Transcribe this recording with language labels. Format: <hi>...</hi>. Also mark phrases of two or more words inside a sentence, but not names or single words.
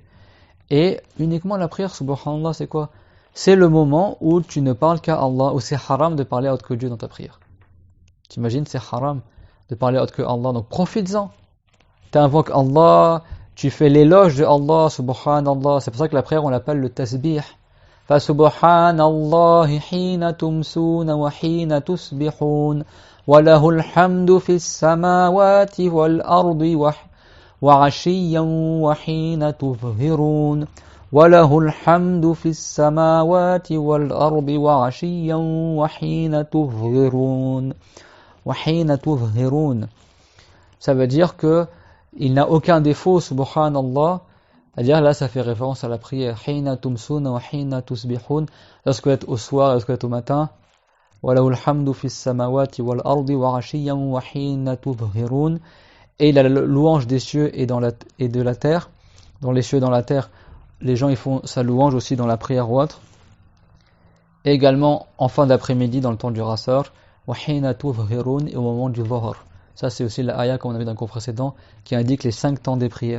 <fr>Et uniquement la prière, subhanallah, c'est quoi? C'est le moment où tu ne parles qu'à Allah, où c'est haram de parler à autre que Dieu dans ta prière. T'imagines, c'est haram de parler à autre que Allah, donc profites-en. Tu invoques Allah, tu fais l'éloge de Allah, subhanallah. C'est pour ça que la prière, on l'appelle le tasbih.</fr> <ar>فسبحان الله حين تمسون وحين تصبحون وله الحمد في السماوات والأرض وعشيا وحين تظهرون وله الحمد في السماوات والأرض وعشيا وحين تظهرون وحين تظهرون.</ar> <fr>Ça veut dire que il n'a aucun défaut, subhanallah. C'est-à-dire là, ça fait référence à la prière.</fr> <ar>حين تمسون وحين تصبحون.</ar> <fr>Lorsque vous êtes au soir, lorsque vous êtes au matin.</fr> <ar>وله الحمد في السماوات والأرض وعشيا وحين تظهرون.</ar> <fr>Et il a la louange des cieux et de la terre. Dans les cieux et dans la terre, les gens ils font sa louange aussi dans la prière ou autre. Et également en fin d'après-midi dans le temps du Rasar.</fr> <ar>وحين تظهرون,</ar> <fr>et au moment du Dhuhr. Ça c'est aussi la ayah qu'on a vu dans le cours précédent qui indique les 5 temps des prières.</fr>